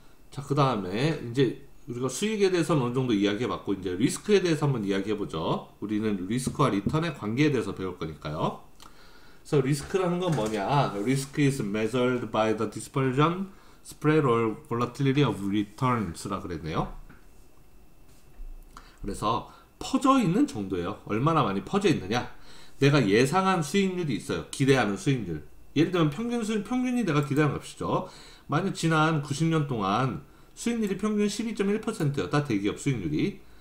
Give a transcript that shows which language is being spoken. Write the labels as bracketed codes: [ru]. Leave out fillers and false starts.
[ko] 자, 그 다음에 이제 우리가 수익에 대해서는 어느 정도 이야기해봤고 이제 리스크에 대해서 한번 이야기해보죠. 우리는 리스크와 리턴의 관계에 대해서 배울 거니까요. 그래서 리스크라는 건 뭐냐? [en] Risk is measured by the dispersion, spread or volatility of returns [ko] 라 그랬네요. 그래서 퍼져 있는 정도예요. 얼마나 많이 퍼져 있느냐? 내가 예상한 수익률이 있어요. 기대하는 수익률. 예를 들면 평균이 내가 기대하는 값이죠. 만약 지난 90년 동안 수익률이 평균 12.1%였다. 대기업 수익률이.